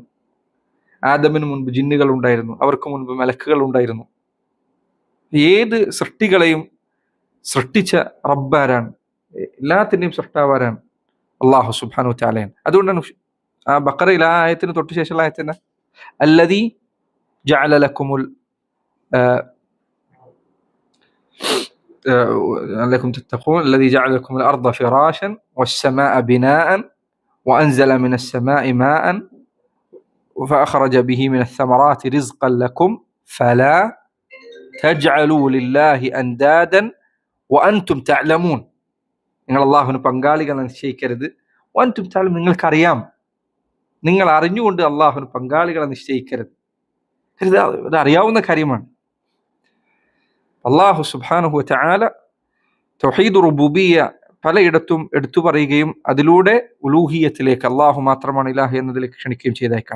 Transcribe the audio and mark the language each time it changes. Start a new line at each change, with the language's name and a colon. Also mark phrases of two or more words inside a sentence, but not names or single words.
Malayalam: ആദമിന് മുൻപ് ജിന്നുകൾ ഉണ്ടായിരുന്നു, അവർക്ക് മുൻപ് മലക്കുകൾ ഉണ്ടായിരുന്നു. ഏത് സൃഷ്ടികളെയും സൃഷ്ടിച്ച റബ്ബാരാണ്, എല്ലാത്തിൻ്റെയും സൃഷ്ടാവാരാണ് അള്ളാഹു
Arabic: سبحانه وتعالى.
Malayalam: അതുകൊണ്ടാണ് ആ ബഖറയിൽ ആ ആയത്തിന് തൊട്ട് ശേഷമുള്ള ആയത്തിന്
Arabic: الذي جعل لكم لعلكم تتقون الذي جعل لكم الأرض فراشا والسماء بناء وأنزل من السماء ماء فأخرج به من الثمرات رزقا لكم فلا تجعلوا لله أندادا وأنتم تعلمون.
Malayalam: നിങ്ങൾ അള്ളാഹുവിന് പങ്കാളികൾ നിശ്ചയിക്കരുത്.
Arabic: وأنتم تعلمون,
Malayalam: നിങ്ങൾക്കറിയാം, നിങ്ങൾ അറിഞ്ഞുകൊണ്ട് അള്ളാഹുവിന് പങ്കാളികളെ നിശ്ചയിക്കരുത്. ഇത് അറിയാവുന്ന കാര്യമാണ്. അള്ളാഹു
Arabic: سبحانه وتعالى توحيد ربوبية
Malayalam: പലയിടത്തും എടുത്തു പറയുകയും അതിലൂടെ ഉലൂഹിയത്തിലേക്ക് അള്ളാഹു മാത്രമാണ് ഇലാഹ് എന്നതിലേക്ക് ക്ഷണിക്കുകയും ചെയ്തേക്കണം.